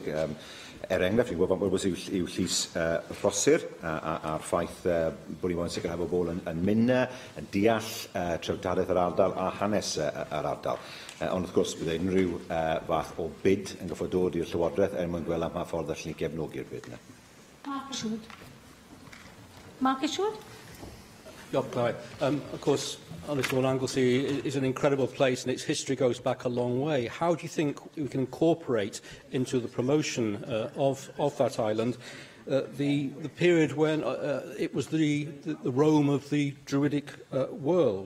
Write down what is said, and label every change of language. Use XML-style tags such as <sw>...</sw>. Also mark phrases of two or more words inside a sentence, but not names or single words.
<cy>Enghraifft, ni'n gwybod yw llys Rhosir a'r ffaith bod ni moyn sicrhau bod bobl yn mynd yn deall trefdadaeth yr ardal a hanes yr ardal. Ond wrth gwrs, bydd unrhyw fath o bid yn goffod dod i'r Llywodraeth mwyn gweld am pa ffordd allan ni gefnogi'r bid yna. Mark Ashwood?</cy> <en>Of course, Honestly, Anglesey is an incredible place and its history goes back a long way. How do you think we can incorporate into the promotion of that island the period when it was the Rome of the Druidic world?</en>